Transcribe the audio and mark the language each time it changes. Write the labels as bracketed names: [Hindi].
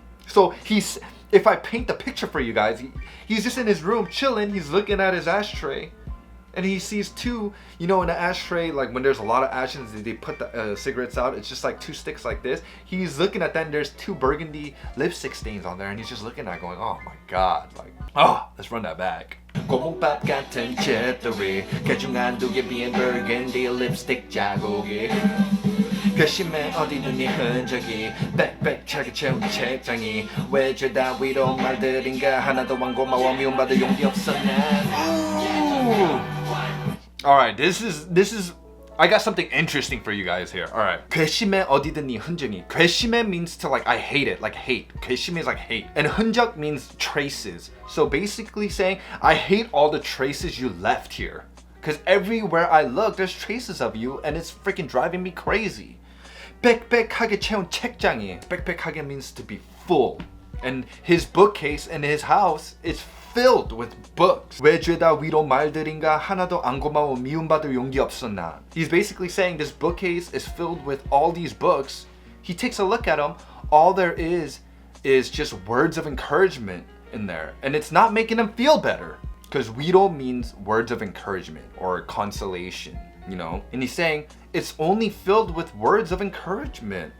[English] So if I paint the picture for you guys, he's just in his room chilling. He's looking at his ashtray, and he sees two, you know, in an ashtray, like when there's a lot of ashes, they put the cigarettes out. It's just like two sticks like this. He's looking at that, and there's two burgundy lipstick stains on there, and he's just looking at it going, oh my god, like, let's run that back. [Korean] 고봉밥 같은 잿더리 개중 한두 개 비엔 [English] burgundy lipstick [Korean] 자국이 괘씸해 어디든 네 흔적이 빽빽하게 채운 책장이 왜 죄다 위로 말들인가 하나도 안 고마워 미움받을 용기 없어 난. [English] Alright, this is I got something interesting for you guys here. Alright. [Korean] 괘씸해 어디든 네 흔적이. [English] 괘씸해 means to like I hate it, like hate. 괘씸해 is like hate. And 흔적 means traces. So basically saying I hate all the traces you left here. Because everywhere I look, there's traces of you and it's freaking driving me crazy. [Korean] 빽빽하게 채운 책장이. [English] 빽빽하게 means to be full. And his bookcase in his house is filled with books. [Korean] 왜 죄다 위로 말들인가 하나도 안 고마워 미움받을 용기 없었나. [English] He's basically saying this bookcase is filled with all these books. He takes a look at them. All there is just words of encouragement in there. And it's not making him feel better. Because 위로 means words of encouragement or consolation, you know? And he's saying, it's only filled with words of encouragement.